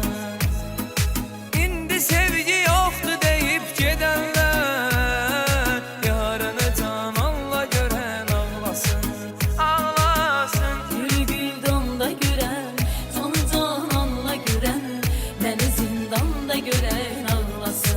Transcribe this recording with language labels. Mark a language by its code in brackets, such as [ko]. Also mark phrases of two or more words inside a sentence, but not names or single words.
[tr] İndi sevgi yoktu deyip gidenler, yarını can Allah gören ağlasın. Ağlasın, [az] Gül güldanda görən, canı cananla görən, məni zindanda görən ağlasın.